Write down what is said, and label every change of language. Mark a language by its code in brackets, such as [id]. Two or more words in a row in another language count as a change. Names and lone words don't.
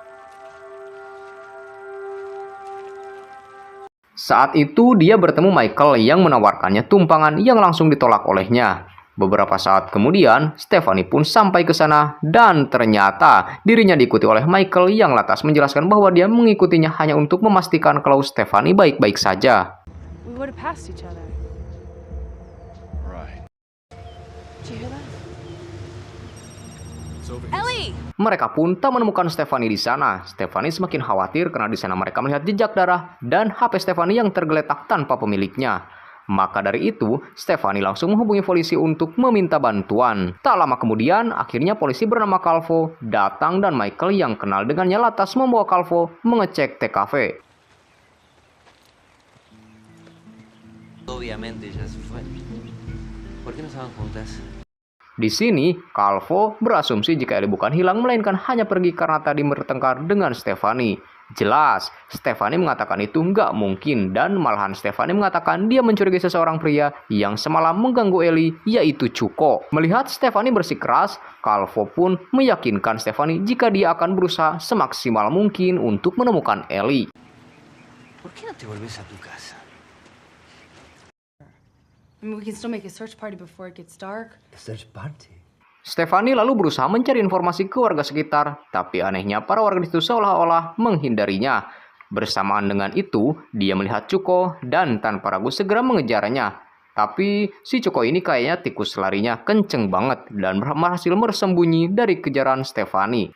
[id] Saat itu dia bertemu Michael yang menawarkannya tumpangan yang langsung ditolak olehnya. Beberapa saat kemudian, Stephanie pun sampai ke sana dan ternyata dirinya diikuti oleh Michael yang lantas menjelaskan bahwa dia mengikutinya hanya untuk memastikan kalau Stephanie baik-baik saja. [en] We would have passed each other. Right. Did you hear that? It's over here. Ellie! [id] Mereka pun tak menemukan Stephanie di sana. Stephanie semakin khawatir karena di sana mereka melihat jejak darah dan HP Stephanie yang tergeletak tanpa pemiliknya. Maka dari itu, Stephanie langsung menghubungi polisi untuk meminta bantuan. Tak lama kemudian, akhirnya polisi bernama Calvo datang dan Michael yang kenal dengannya lantas membawa Calvo mengecek TKP. [es] Obviamente ya se fue. ¿Por qué no estaban juntas? [id] Di sini, Calvo berasumsi jika Ellie bukan hilang melainkan hanya pergi karena tadi bertengkar dengan Stephanie. Jelas, Stephanie mengatakan itu nggak mungkin dan malahan Stephanie mengatakan dia mencurigai seseorang pria yang semalam mengganggu Ellie, yaitu Cuko. Melihat Stephanie bersikeras, Calvo pun meyakinkan Stephanie jika dia akan berusaha semaksimal mungkin untuk menemukan Ellie. [es] ¿Por qué no te volvés a tu casa? [en] I mean, we can still make a search party before it gets dark. Search party. [id] Stephanie lalu berusaha mencari informasi ke warga sekitar, tapi anehnya para warga itu seolah-olah menghindarinya. Bersamaan dengan itu, dia melihat Cuko dan tanpa ragu segera mengejarnya. Tapi si Cuko ini kayaknya tikus larinya kenceng banget dan berhasil bersembunyi dari kejaran Stephanie.